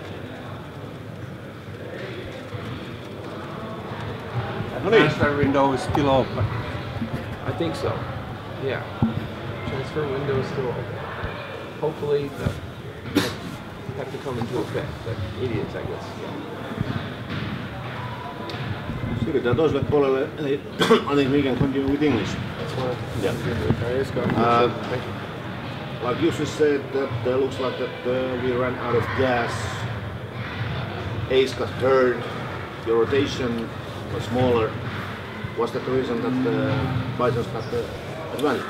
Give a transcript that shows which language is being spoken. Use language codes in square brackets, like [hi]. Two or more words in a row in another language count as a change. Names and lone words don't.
[en] The transfer window is still open. I think so. Yeah. Transfer window is still open. Hopefully that have to come into effect. But it is, I guess. Yeah. [fi] Siirrytään toiselle puolelle, eli [en] I think we can continue with English. Yeah. Like you just said, that looks like that we ran out of gas. Ace got hurt. Your rotation was smaller. Was that the reason that Bisons got the advantage?